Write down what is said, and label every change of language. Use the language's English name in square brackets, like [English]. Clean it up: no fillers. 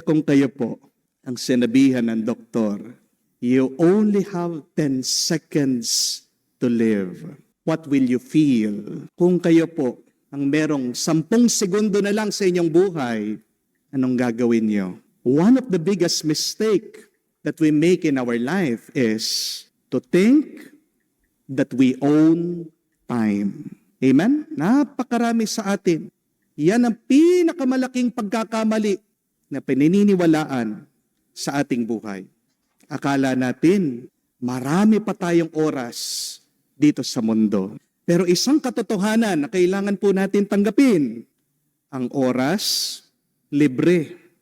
[Filipino] Kung kayo po, ang sinabihan ng doktor, [English] you only have 10 seconds to live. What will you feel? [Filipino] Kung kayo po, ang merong 10 segundo na lang sa inyong buhay, anong gagawin niyo? [English] One of the biggest mistake that we make in our life is to think that we own time. [Filipino] Amen? Napakarami sa atin. Yan ang pinakamalaking pagkakamali na pinaniniwalaan sa ating buhay. Akala natin, marami pa tayong oras dito sa mundo. Pero isang katotohanan na kailangan po natin tanggapin, ang oras, libre.